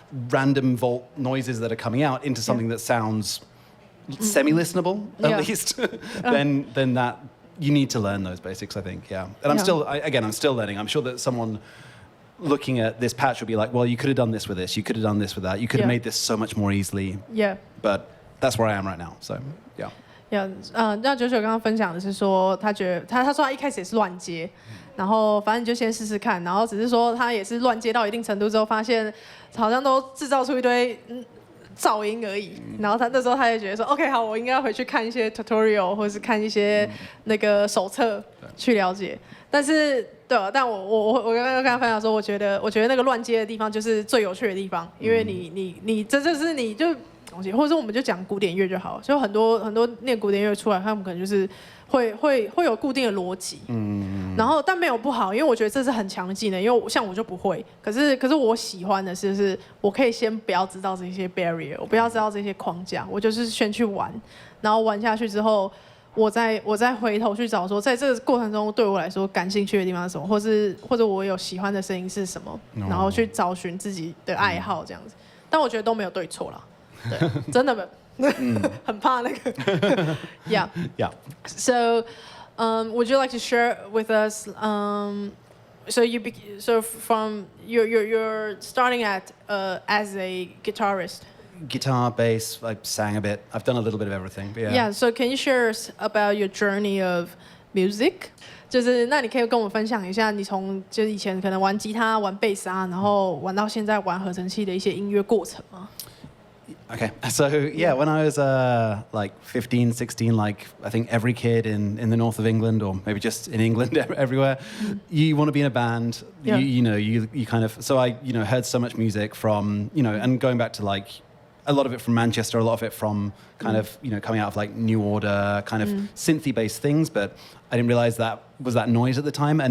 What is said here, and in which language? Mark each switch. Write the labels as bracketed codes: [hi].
[en] random vault noises that are coming out into something that sounds semi-listenable at least, then that you need to learn those basics, I think. Yeah, and I'm still learning. I'm sure that someone looking at this patch would be like, well, you could have done this with this, you could have done this with that, you could have made this so much more easily. Yeah. But that's where I am right now. So yeah. Yeah. [zh] 那九九刚刚分享的是说，他觉得他说他一开始也是乱接，然后反正你就先试试看，然后只是说他也是乱接到一定程度之后，发现好像都制造出一堆噪音而已。然后他那时候他也觉得说 ，OK， 好，我应该要回去看一些 tutorial 或者是看一些那个手册去了解。但是对，但我刚刚跟他分享说，我觉得那个乱接的地方就是最有趣的地方，因为你这就是你就。或者说我们就讲古典乐就好，就很多念古典乐出来，他们可能就是会有固定的逻辑，然后但没有不好，因为我觉得这是很强的技能，因为像我就不会，可是我喜欢的是我可以先不要知道这些 barrier， 我不要知道这些框架，我就是先去玩，然后玩下去之后，我再回头去找说，在这个过程中对我来说感兴趣的地方是什么，或者我有喜欢的声音是什么，然后去找寻自己的爱好这样子，但我觉得都没有对错啦。对，真的很怕那个。Yeah. [en] Yeah. So, would you like to share with us? So from you're starting at as a guitarist. Guitar, bass. I sang a bit. I've done a little bit of everything. But yeah. Yeah. So can you share us about your journey of music? [zh] 就是那你可以跟我们分享一下，你从就是以前可能玩吉他、玩贝斯啊，然后玩到现在玩合成器的一些音乐过程吗？ [en] Okay, so yeah, when I was like 15, 16, like I think every kid in the north of England, or maybe just in England everywhere, you want to be in a band. Yeah. You kind of, so I heard so much music from and going back to like a lot of it from Manchester, a lot of it from kind of coming out of like New Order, kind of synthy based things, but I didn't realize that was that noise at the time.